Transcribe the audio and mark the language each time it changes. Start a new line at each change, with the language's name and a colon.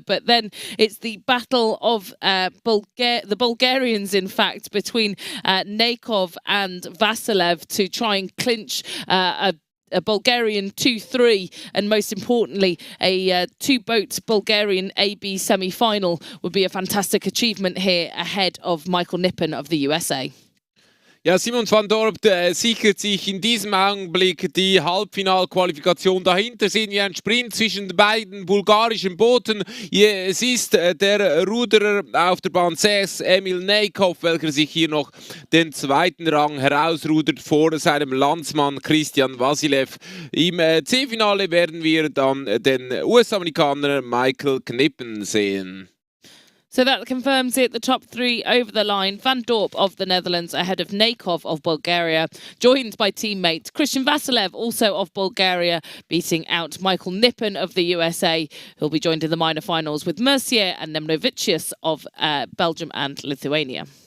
English: But then it's the battle of the Bulgarians, in fact, between Nekov and Vasilev to try and clinch a Bulgarian 2-3, and most importantly, a two-boat Bulgarian AB semi-final would be a fantastic achievement here ahead of Michael Nippen of the USA.
German: Ja, Simon van Dorp sichert sich in diesem Augenblick die Halbfinalqualifikation. Dahinter sehen wir einen Sprint zwischen den beiden bulgarischen Booten. Es ist der Ruderer auf der Bahn 6, Emil Nekov, welcher sich hier noch den zweiten Rang herausrudert vor seinem Landsmann Christian Vasilev. Im C-Finale werden wir dann den US-Amerikaner Michael Nippen sehen.
English: So that confirms it. The top three over the line. Van Dorp of the Netherlands ahead of Nekov of Bulgaria, joined by teammate Christian Vasilev, also of Bulgaria, beating out Michael Nippen of the USA, who'll be joined in the minor finals with Mercier and Nemeravicius of Belgium and Lithuania.